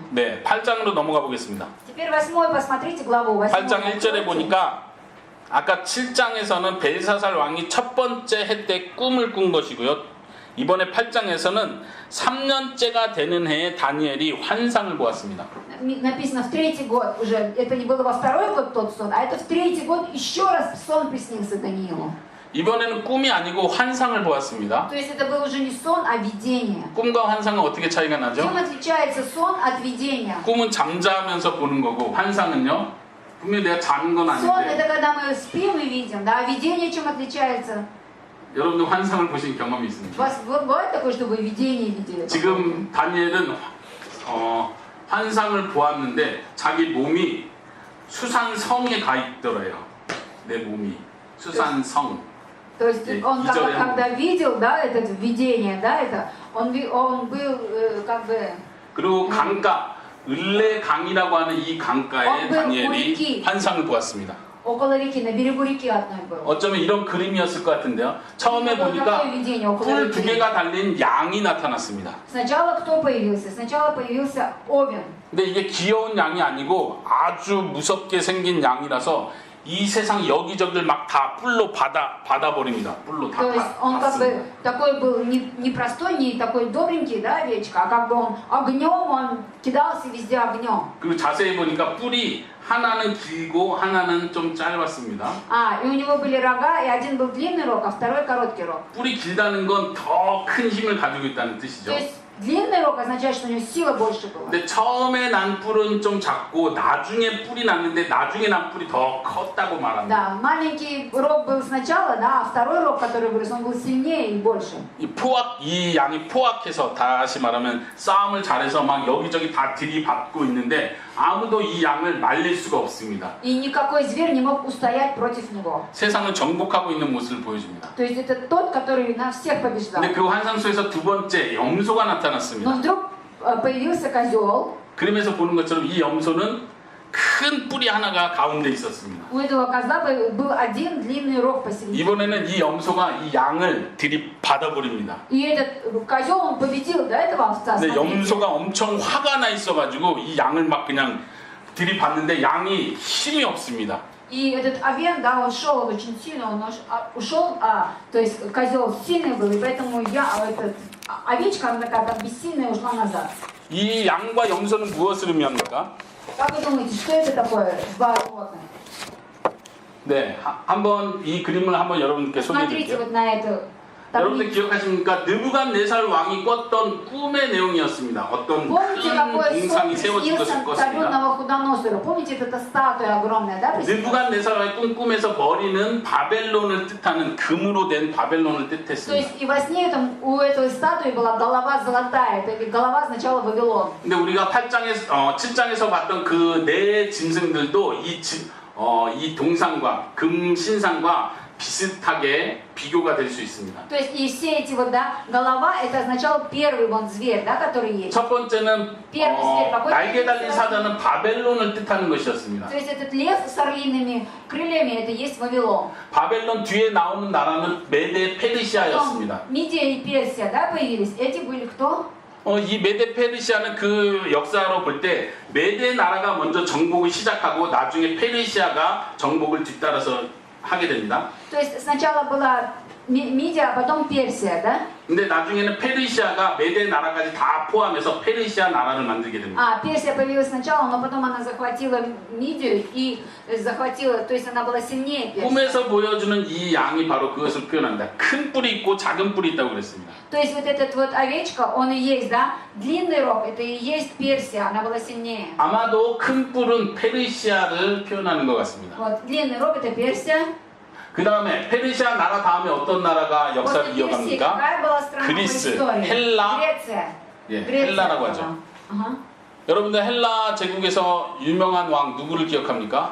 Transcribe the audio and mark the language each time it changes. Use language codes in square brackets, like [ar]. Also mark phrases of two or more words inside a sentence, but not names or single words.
[ko] 네, 8장으로 넘어가 보겠습니다. [ru] Теперь 8, посмотрите главу 8. [ko] 8장 1절에 보니까 아까 7장에서는 벨사살 왕이 첫 번째 해 때 꿈을 꾼 것이고요. 이번에 8장에서는 3년째가 되는 해에 다니엘이 환상을 보았습니다. [ru] Написано в третий год уже, это не было во второй год тот сон, а это в третий год еще раз сон приснился Даниилу. [ko] 이번에는 꿈이 아니고 환상을 보았습니다. [ru] То есть это был уже не сон, а видение. [ko] 꿈과 환상은 어떻게 차이가 나죠? [ru] Чем отличается сон от видения? [ko] 꿈은 잠자면서 보는 거고 환상은요? 분명히 내가 자는 건 [ru] Сон [ko] 아닌데 [ru] это когда мы спим и видим, да, а видение чем отличается? [ko] 여러분들 환상을 보신 경험이 [ru] У [ko] 있습니다. [ru] вас бывает такое, что вы видение видели? [ko] 지금 다니엘은 환상을 보았는데 자기 몸이 수산성에 가 있더래요. 내 몸이 수산성. [ru] То есть он когда видел, да, это видение, да, это он был как бы [ko] 그리고 강가 을레 강이라고 하는 이 강가에 다니엘이 환상을 보았습니다. [ru] около реки, на берегу реки одной был. [ko] 어쩌면 이런 그림이었을 것 같은데요. 처음에 보니까 뿔 2개가 달린 양이 나타났습니다. [ru] Сначала кто появился? Сначала появился овен. [ko] 근데 이게 귀여운 양이 아니고 아주 무섭게 생긴 양이라서 이 세상 여기저기를 막 다 뿔로 받아버립니다. 뿔로 다 [ru] То есть он как бы такой был не простой, не такой добренький, да, овечка, а как бы он огнем, он кидался везде огнем. [ko] 그리고 자세히 보니까 뿔이 하나는 길고 하나는 좀 짧았습니다. [ru] И у него были рога, и один был длинный рог, а второй короткий рог. [ko] 뿔이 길다는 건 더 큰 힘을 가지고 있다는 뜻이죠. [ru] То есть длинный рог означает, что у него сила больше была. [ko] 근데 처음에 난 뿔은 좀 작고 나중에 뿔이 났는데 나중에 난 뿔이 더 컸다고 말합니다. [ru] Да, маленький рог был сначала, да, а второй рог, который вырос, он был сильнее и больше. [ko] 이 양이 포악해서 다시 말하면 싸움을 잘해서 막 여기저기 다 들이받고 있는데 아무도 이 양을 말릴 수가 없습니다. [ru] И никакой зверь не мог устоять против него. [ko] 세상을 정복하고 있는 모습을 보여줍니다. [ru] То есть это тот, который на всех побеждал. [ko] 근데 그 환상 속에서 두 번째 염소가 나타났습니다. [ru] Но вдруг появился козел. [ko] 그림에서 보는 것처럼 이 염소는 큰 뿔이 하나가 가운데 있었습니다. [ru] У этого козла был один длинный рог посередине. [ko] 이번에는 이 염소가 이 양을 들이받아버립니다. [ru] И этот козел, он победил до этого овца. [ko] 근데 [ru] смотрите. [ko] 염소가 엄청 화가 나 있어가지고 이 양을 막 그냥 들이받는데 양이 힘이 없습니다. [ru] И этот овен, да, он шел очень сильно, он ушел, то есть козел сильный был, и поэтому овечка, она такая как бессильная, ушла назад. [ko] 이 양과 염소는 무엇을 의미합니까? [ru] Как вы думаете, что это такое? Два животных. [ko] 네, 한번 이 그림을 한번 여러분께 [ru] Смотрите [ko] 소개해드릴게요. [ru] вот на эту [ko] 여러분들 [ru] таблицу. [ko] 기억하십니까? 느부갓네살 왕이 꿨던 꿈의 내용이었습니다. 어떤 [ru] Помните, [ko] 큰 [ru] какой [ko] 동상이 [ru] сон [ko] 세워진 것을 [ru] приснился [ko] 꿨습니다. [ru] царю Навуходоносору? Помните, вот эта статуя огромная, да? приснилась? [ko] 느부갓네살 왕의 꿈에서 머리는 바벨론을 뜻하는 금으로 된 바벨론을 [ru] То [ko] 뜻했습니다. [ru] есть и во сне там, у этой статуи была голова золотая, это голова означала Вавилон. [ko] 근데 우리가 7장에서 봤던 그 네 짐승들도 이 동상과 금 신상과 비슷하게 비교가 될 수 있습니다. [ru] То есть и все эти вот, да, голова, это означало первый вон зверь, да, который есть. [ko] 첫 번째는 날개 달린 사자는 바벨론을 뜻하는 것이었습니다. [ru] То есть этот лев с орлиными крыльями, это есть Вавилон. [ko] 바벨론 뒤에 나오는 나라는 메데 페르시아였습니다. [ru] Потом Мидия и Персия, да, появились. Эти были кто? [ko] 이 메데 페르시아는 그 역사로 볼 때 메데 나라가 먼저 정복을 시작하고 나중에 페르시아가 정복을 뒤따라서 하게 됩니다. [ru] То есть сначала была Мидия, а потом Персия, да? [ko] 근데 나중에는 페르시아가 메데 나라까지 다 포함해서 페르시아 나라를 만들게 됩니다. [ru] Персия появилась сначала, но потом она захватила Мидию и захватила, то есть она была сильнее Персии. [ko] 꿈에서 보여주는 이 양이 바로 그것을 표현합니다. 큰 뿔이 있고 작은 뿔이 있다고 그랬습니다. [ru] То есть вот этот вот овечка, он и есть, да? Длинный рог, это и есть Персия, она была сильнее. [ko] 아마도 큰 뿔은 페르시아를 표현하는 것 같습니다. [ru] Вот, длинный рог это Персия. [ko] 그 다음에 페르시아 나라 다음에 어떤 나라가 역사를 [ru] После Персии [ko] 이어갑니까? [ru] какая была страна по [ko] 그리스, [ru] истории? [ko] 헬라. [ru] Греция. [ko] 예, [ru] Греция [ko] 헬라라고 [ru] была. [ko] 하죠. [ru] Ага. [ko] 여러분들 헬라 제국에서 유명한 왕 누구를 기억합니까?